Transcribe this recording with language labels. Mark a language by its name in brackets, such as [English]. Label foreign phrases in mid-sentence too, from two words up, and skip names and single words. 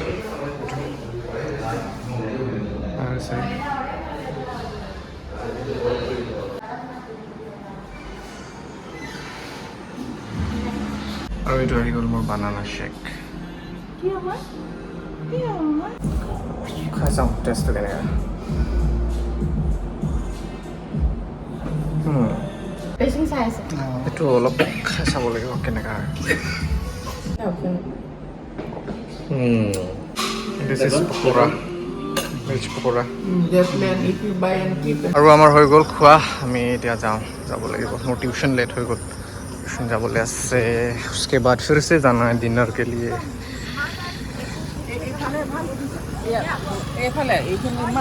[Assamese] আৰু এইটো আহি গ'ল মোৰ [English] banana shake. [Assamese] খাই চাওঁ টেষ্টটো কেনেকৈ। এইটো অলপ খাই চাব লাগিব কেনেকুৱা হয়। [English] Okay. This is pakora. Veg pakora. Just man, if you buy and keep it. [Assamese] আৰু আমাৰ হৈ গ'ল খোৱা আমি এতিয়া যাব লাগিব মোৰ [English] tuition late [Assamese] হৈ গ'ল টিউশ্যন যাবলৈ আছে [Hindi] उसके बाद फिर से जाना है डिनर के लिए [Assamese] এইফালে এইখিনি ইমান